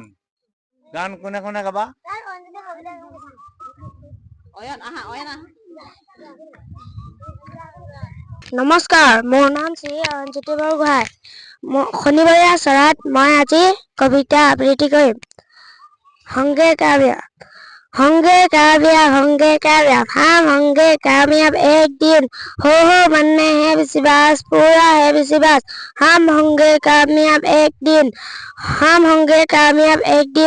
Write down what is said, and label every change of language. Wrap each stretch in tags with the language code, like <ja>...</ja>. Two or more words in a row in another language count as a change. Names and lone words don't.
<as>গান কোনে কোনে গাবা? নমস্কাৰ, মোৰ নাম শ্ৰী অৰঞ্জ্যোতি বৰগোহাঁই। শনিবৰীয়া চৰাত মই আজি কবিতা আবৃত্তি কৰিম।</as> <hi>होंगे कामयाब हम होंगे कामयाब एक दिन। हो मन में है विश्वास पूरा है विश्वास। हम होंगे कामयाब एक दिन। हम होंगे कामयाब एक दिन।</hi>